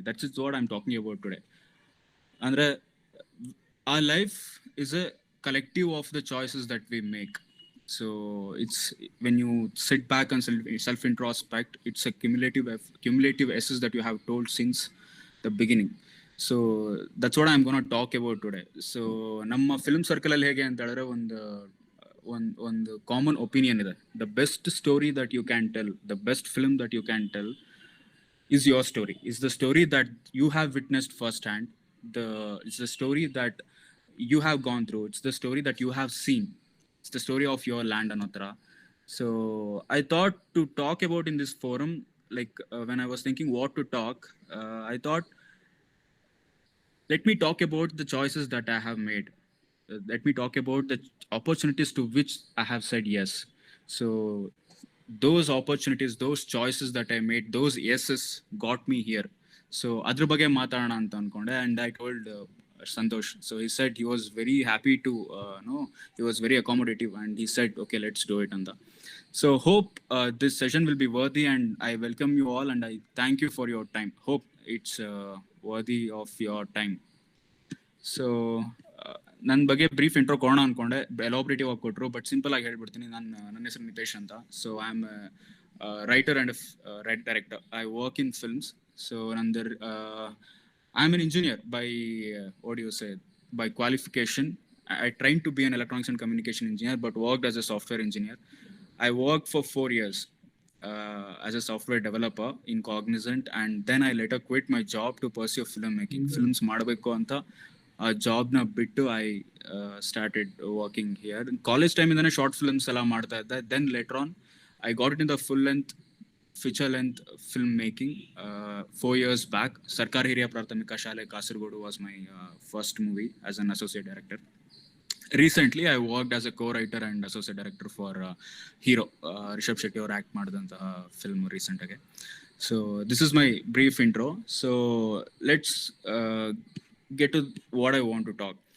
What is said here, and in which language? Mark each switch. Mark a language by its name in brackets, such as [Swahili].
[English] That's what I'm talking about today. Andre, our life is a collective of the choices that we make. So it's when you sit back and self introspect, it's a cumulative essence that you have told since the beginning. So that's what I am gonna talk about today. [Kannada] So ನಮ್ಮ film circle ಅಲ್ಲಿ ಹೇಗೆ ಅಂತ ಹೇಳಿದ್ರೆ ಒಂದು common opinion ಇದೆ. [English] The best story that you can tell, the best film that you can tell is your story, is the story that you have witnessed firsthand. It's the story that you have gone through, it's the story that you have seen, it's the story of your land Anotra. So I thought to talk about in this forum, like when I was thinking what to talk, I thought let me talk about the choices that I have made. Let me talk about the opportunities to which I have said yes. So those opportunities, those choices that I made, those yeses got me here. [Kannada] So ಅದ್ರ ಬಗ್ಗೆ ಮಾತಾಡೋಣ ಅಂತ ಅನ್ಕೊಂಡೆ, [English] and I told Santosh. So he said he was very happy to he was very accommodative, and he said okay, let's do it anta. So hope this session will be worthy, and I welcome you all, and I thank you for your time. Hope it's worthy of your time. [Kannada] So ನನ್ನ ಬಗ್ಗೆ brief intro ಕೊಡೋಣ ಅನ್ಕೊಂಡೆ, ಎಲಾಬ್ರೇಟಿವ್ ಆಗಿ ಕೊಟ್ಟರು, but simple ಆಗಿ ಹೇಳ್ಬಿಡ್ತೀನಿ. ನನ್ನ ಹೆಸರು ನಿತೇಶ್ ಅಂತ. [English] So I am writer and write director. I work in films. So ನಂದು I am an engineer by what you say by qualification. I trained to be an electronics and communication engineer, but worked as a software engineer. I worked for 4 years as a software developer in Cognizant, and then I later quit my job to pursue filmmaking. [Kannada] Films ಮಾಡಬೇಕು ಅಂತ ಜಾಬ್ನ ಬಿಟ್ಟು [English] I started working here. [Kannada] College ಟೈಮಿಂದನೇ short films ಎಲ್ಲ ಮಾಡ್ತಾ ಇದ್ದೆ. [English] Then later on I got it in the full length feature length film making 4 years back. Sarkar Hiriya Prathamika Shale Kasargodu was my first movie as an associate director. Recently I worked as a co-writer and associate director for Hero, Rishabh Shetty [Kannada] ಅವರು act ಮಾಡಿದಂತಹ film recent ಆಗಿ. [English] So this is my brief intro. So let's get to what I want to talk.